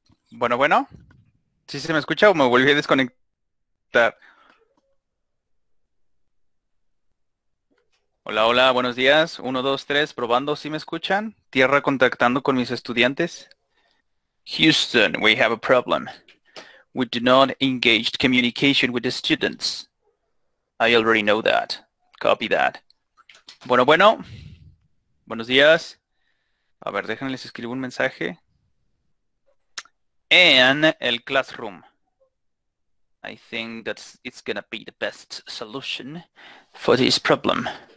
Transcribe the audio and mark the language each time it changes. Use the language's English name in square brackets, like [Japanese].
[Spanish] Bueno, bueno, ¿sí se me escucha o me volví a desconectar? Hola, hola, buenos días. 1, 2, 3, probando, ¿sí me escuchan? Tierra contactando con mis estudiantes. [English] Houston, we have a problem. We do not engage communication with the students. I already know that. Copy that. [Spanish] Bueno, bueno. Buenos días. A ver, déjenme les escribo un mensaje. En el classroom. [English] I think that it's gonna be the best solution for this problem.